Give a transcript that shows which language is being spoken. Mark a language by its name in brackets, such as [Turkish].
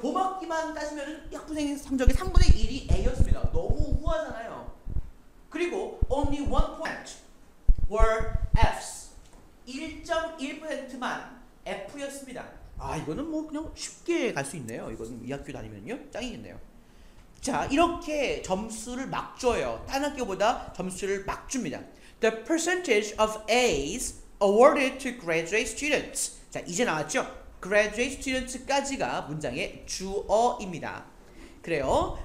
[Korean] 봄학기만 따지면 학부생 성적의 3분의 1이 A였습니다. 너무 우아하잖아요. 그리고 [English] only 1% were Fs. [Korean] 1.1%만 F였습니다. 아 이거는 뭐 그냥 쉽게 갈 수 있네요. 이거는 이 학교 다니면요 짱이겠네요. 자 이렇게 점수를 막 줘요. 다른 학교보다 점수를 막 줍니다. [English] The percentage of A's awarded to graduate students. [Korean] 자 이제 나왔죠? graduate students까지가 문장의 주어입니다. 그래요.